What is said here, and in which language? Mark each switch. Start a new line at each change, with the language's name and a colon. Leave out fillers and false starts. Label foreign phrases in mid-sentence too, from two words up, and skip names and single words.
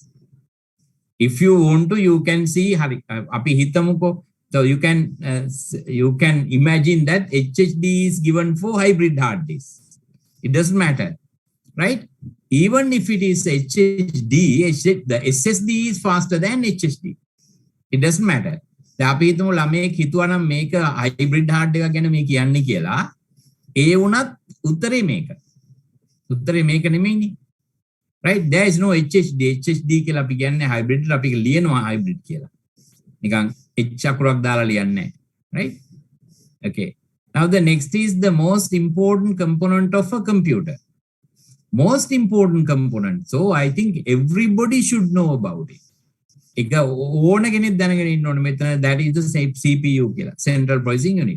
English: If you want to, you can see so you can imagine that HHD is given for hybrid hard disks. It doesn't matter, right? Even if it is HHD, the SSD is faster than HHD. It doesn't matter.
Sinhala: අපි හිතමු ළමයෙක් හිතුවා නම් මේක හයිබ්‍රිඩ් හાર્ඩ් එකක් ගැන මේ කියන්නේ කියලා. ඒ වුණත් උත්තරේ මේක නෙමෙයිනේ.
English: Right? There is no HHD. HHD
Sinhala: කියලා අපි කියන්නේ
English: hybrid.
Sinhala: අපි ලියනවා hybrid කියලා. නිකන් H අකුරක් දාලා ලියන්නේ නැහැ.
English: Right? Okay. Now the next is the most important component of a computer. Most important component. So I think everybody should know about it. That is the CPU killer, central processing unit.